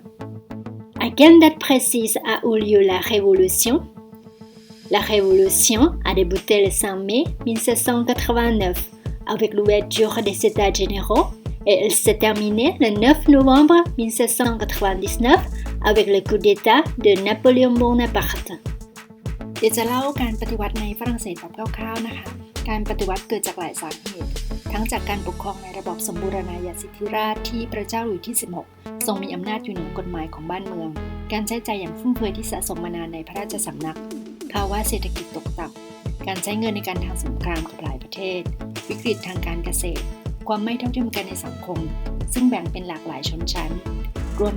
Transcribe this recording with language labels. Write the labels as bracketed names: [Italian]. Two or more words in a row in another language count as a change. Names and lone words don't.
[French] À quelle date précise a eu lieu la Révolution? La Révolution a débuté le 5 mai 1789 avec l'ouverture des États généraux et elle s'est terminée le 9 novembre 1799 avec le coup d'État de Napoléon Bonaparte. [Thai] เดี๋ยวจะเล่าการปฏิวัติในฝรั่งเศสแบบคร่าวๆนะคะการปฏิวัติเกิดจากหลายสาเหตุทั้งจากการปกครองในระบอบสมบูรณาญาสิทธิราชย์ที่พระเจ้าหลุยส์ที่ 16 ทรงมีอำนาจอยู่เหนือกฎหมายของบ้านเมืองการใช้จ่ายอย่างฟุ่มเฟือยที่สะสมมานานในพระราชสำนักภาวะเศรษฐกิจตกต่ำการใช้เงินในการทางสงครามกับหลายประเทศวิกฤตทางการเกษตรความไม่เท่าเทียมกันในสังคมซึ่งแบ่งเป็นหลากหลายชนชั้นรวมไป